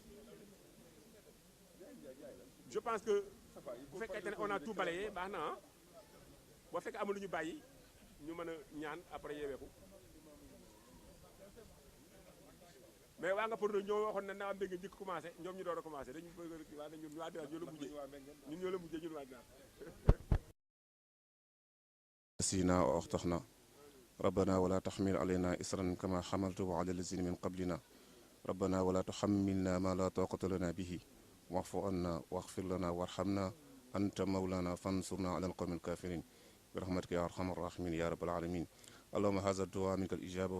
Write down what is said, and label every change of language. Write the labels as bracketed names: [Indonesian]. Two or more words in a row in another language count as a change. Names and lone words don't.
[French] je pense que [Wolof] bu fekkee ne [French] on a tout balayé [Wolof] baax na ah boo fekkee amul lu ñu bàyyi ñu mën a ñaan après yeeweeku mais waa nga pour ñoo waxoon ne naa mbéy njëkk commencé ñoom ñu door a commencé dañu bëgg waa ñun waa Dinaat ñoo la mujjee ñun ñoo la mujjee ñun waa Dinaat [Arabic] سينا وأخطأنا ربنا ولا تحمل علينا إصرا كما حملته على الذين من قبلنا ربنا ولا تحملنا ما لا طاقة لنا به واعف عنا واغفر لنا وارحمنا أنت مولانا فانصرنا على القوم الكافرين برحمتك يا أرحم الراحمين يا رب العالمين اللهم هذا الدعاء منك الإجابة